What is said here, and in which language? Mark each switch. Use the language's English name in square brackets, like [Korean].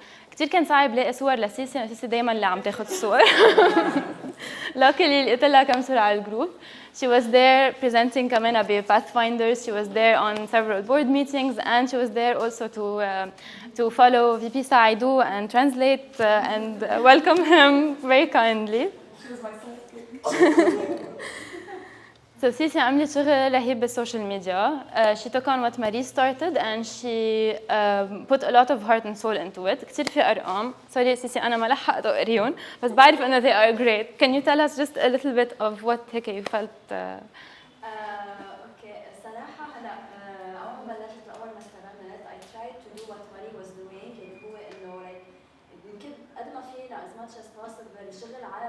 [Arabic] كتير كان صعب لاقي صور لسيسي، سيسي دايما اللي عم تاخد الصور. luckily لقيت لها كم صورة على الجروب. [English] She was there presenting كمان ب Pathfinders. She was there on several board meetings, and she was there also to follow VP Saidou and translate and welcome him very kindly. She was my sidekick. [Arabic] So Sisi عملت شغل رهيب بالسوشيال ميديا. [English] She took on what Marie started and she put a lot of heart and soul into it. [Arabic] كتير في أرقام. Sorry Sisi أنا ما لحقت أقريهم بس بعرف إنه [English] they are great. Can you tell us just a little bit of what هيك you felt? [Arabic] اوكي الصراحة هلا أول ما بلشت أول ما اشتغلت [English] I tried to do what Marie was doing [Arabic] اللي هو إنه like يمكن قد ما فينا [English] as much as possible [Arabic] الشغل